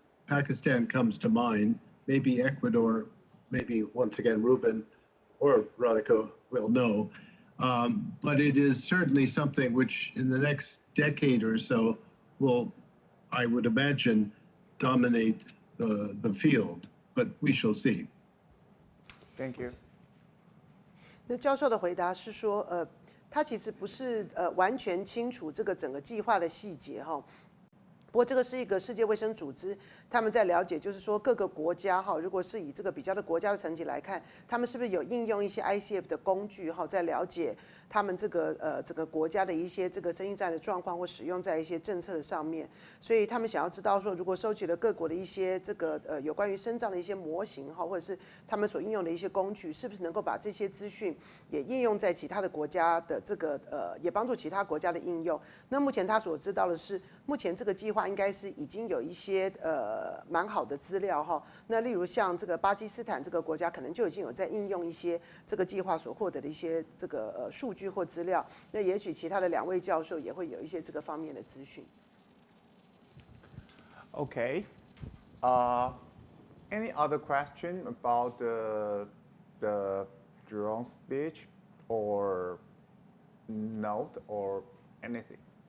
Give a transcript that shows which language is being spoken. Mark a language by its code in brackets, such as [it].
[en] Pakistan comes to mind, maybe Ecuador, maybe once again Reuben or Veronica will know. But it is certainly something which in the next decade or so will, I would imagine, dominate the field, but we shall see. Thank you. [zh] 那教授的回答是说，他其实不是完全清楚这个整个计划的细节哈。不过这个是一个世界卫生组织，他们在了解，就是说各个国家哈，如果是以这个比较的国家的层级来看，他们是不是有应用一些 ICF 的工具哈，在了解他们这个整个国家的一些这个身心障碍的状况或使用在一些政策的上面，所以他们想要知道说，如果收集了各国的一些这个有关于身障的一些模型哈，或者是他们所应用的一些工具，是不是能够把这些资讯也应用在其他的国家的这个也帮助其他国家的应用。那目前他所知道的是，目前这个计划应该是已经有一些蛮好的资料哈。那例如像这个巴基斯坦这个国家，可能就已经有在应用一些这个计划所获得的一些这个数据或资料。那也许其他的2位教授也会有一些这个方面的资讯。 [en] Okay. Any other question about the Jerome speech or note or anything?